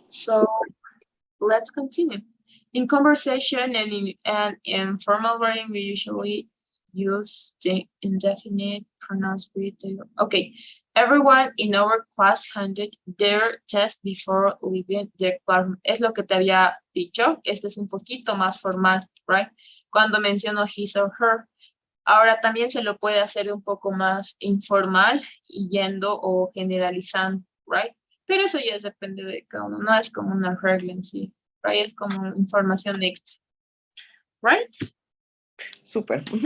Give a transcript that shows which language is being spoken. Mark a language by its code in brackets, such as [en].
[en] So, let's continue. In conversation and in formal writing, we usually use the indefinite pronouns with the, okay. Everyone in our class handed their test before leaving the classroom. [es] Es lo que te había dicho. Este es un poquito más formal, [en] right? [es] Cuando menciono his or her. Ahora también se lo puede hacer un poco más informal, yendo o generalizando, [en] right? [es] Pero eso ya depende de cada uno. No es como una regla en sí, [en] right? [es] Es como información extra, [en] right? [es] Súper.